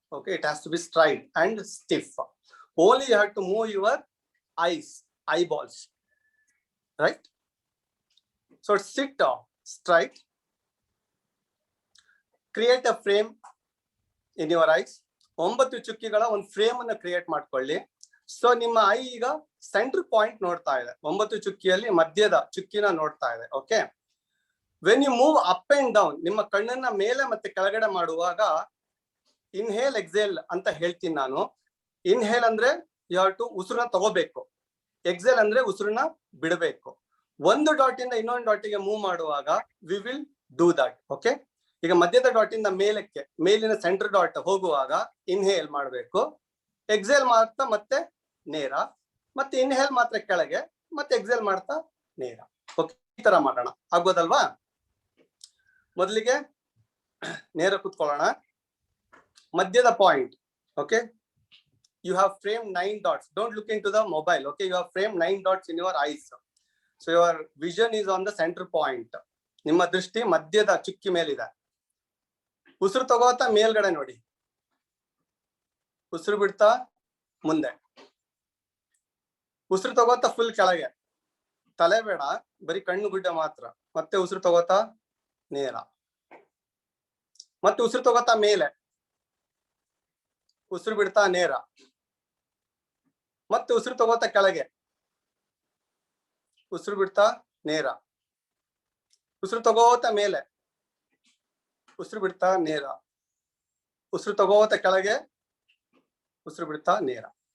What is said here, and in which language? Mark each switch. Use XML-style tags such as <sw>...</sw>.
<en>Okay, it has to be straight and stiff. Only you have to move your eyeballs, right? So sit straight. Create a frame in your eyes.</en> <kn>9 ಚುಕ್ಕಿಗಳ ಒಂದು frame ಅನ್ನು create ಮಾಡ್ಕೊಳ್ಳಿ. So ನಿಮ್ಮ I ಈಗ centre point ನೋಡ್ತಾ ಇದೆ, 9 ಚುಕ್ಕಿಯಲ್ಲಿ ಮಧ್ಯದ ಚುಕ್ಕಿನ ನೋಡ್ತಾ ಇದೆ. Okay,</kn> <en>when you move up and down,</en> <kn>ನಿಮ್ಮ ಕಣ್ಣನ್ನ ಮೇಲೆ ಮತ್ತೆ ಕೆಳಗಡೆ ಮಾಡುವಾಗ ಇನ್ಹೇಲ್ ಎಕ್ಸೇಲ್ ಅಂತ ಹೇಳ್ತೀನಿ ನಾನು. ಇನ್ಹೇಲ್ ಅಂದ್ರೆ</kn> <en>you have to</en> <kn>ಉಸಿರನ್ನ ತಗೋಬೇಕು, ಎಕ್ಸೇಲ್ ಅಂದ್ರೆ ಉಸಿರನ್ನ ಬಿಡಬೇಕು. ಒಂದು ಡಾಟ್ ಇಂದ ಇನ್ನೊಂದು ಡಾಟಿಗೆ ಮೂವ್ ಮಾಡುವಾಗ</kn> <en>We will do that.</en> <kn>Okay, ಈಗ ಮಧ್ಯದ ಡಾಟ್ ಇಂದ ಮೇಲಕ್ಕೆ, ಮೇಲಿನ ಸೆಂಟರ್ ಡಾಟ್ ಹೋಗುವಾಗ ಇನ್ಹೇಲ್ ಮಾಡಬೇಕು, ಎಕ್ಸೇಲ್ ಮಾಡ್ತಾ ಮತ್ತೆ ನೇರ, ಮತ್ತೆ ಇನ್ಹೇಲ್ ಮಾತ್ರ ಕೆಳಗೆ, ಮತ್ತೆ ಎಕ್ಸೇಲ್ ಮಾಡ್ತಾ ನೇರ. ಓಕೆ, ಈ ತರ ಮಾಡೋಣ, ಆಗ್ಬೋದಲ್ವಾ? ಮೊದಲಿಗೆ ನೇರ ಕೂತ್ಕೊಳ್ಳೋಣ. ಮಧ್ಯದ point.</kn> <en>Okay, you have framed 9 dots. Don't look into the mobile. Okay, you have framed 9 dots in your eyes. So your vision is on the center point.</en> <kn>ನಿಮ್ಮ ದೃಷ್ಟಿ ಮಧ್ಯದ ಚುಕ್ಕಿ ಮೇಲಿದೆ. ಉಸಿರು ತಗೋತಾ ಮೇಲ್ಗಡೆ ನೋಡಿ, ಉಸಿರು ಬಿಡ್ತಾ ಮುಂದೆ, ಉಸಿರು ತಗೋತಾ ಫುಲ್ ಕೆಳಗೆ, ತಲೆ ಬೇಡ, ಬರೀ ಕಣ್ಣು ಗುಡ್ಡ ಮಾತ್ರ. ಮತ್ತೆ ಉಸಿರು ತಗೋತಾ ನೇರ, ಮತ್ತೆ ಉಸಿರು ತಗೋತಾ ಮೇಲೆ, ಉಸಿರು ಬಿಡ್ತಾ ನೇರ, ಮತ್ತೆ ಉಸಿರು ತಗೋತಾ ಕೆಳಗೆ, ಉಸಿರು ಬಿಡ್ತಾ ನೇರ, ಉಸಿರು ತಗೋತಾ ಮೇಲೆ, ಉಸಿರು ಬಿಡ್ತಾ ನೇರ, ಉಸಿರು ತಗೋತಾ ಕೆಳಗೆ, ಉಸಿರು ಬಿಡ್ತಾ ನೇರ.</kn>